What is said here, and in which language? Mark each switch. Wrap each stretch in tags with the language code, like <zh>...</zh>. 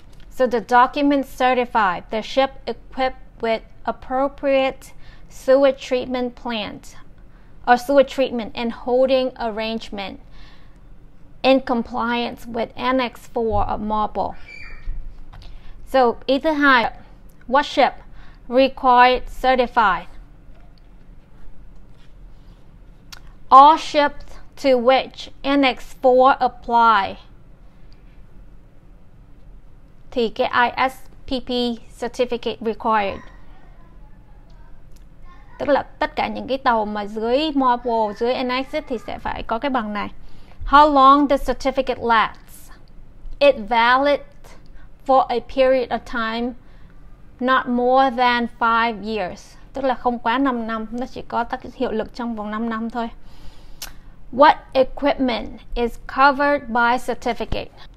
<en>So the document certified the ship equipped with appropriate sewage treatment plant or sewage treatment and holding arrangement in compliance with Annex 4 of MARPOl. So</en> <vi>ý thứ hai,</vi> <en>what ship required certified? All ships to which Annex 4 apply.</en> <vi>Thì cái ISPP</vi> <en>certificate required,</en> <vi>tức là tất cả những cái tàu mà dưới MARPOl, dưới Annex thì sẽ phải có cái bằng này.</vi> <en>How long the certificate lasts? It valid for a period of time not more than 5 years.</en> <vi>Tức là không quá 5 năm, nó chỉ có hiệu lực trong vòng 5 năm thôi.</vi> <en>What equipment is covered by certificate?</en>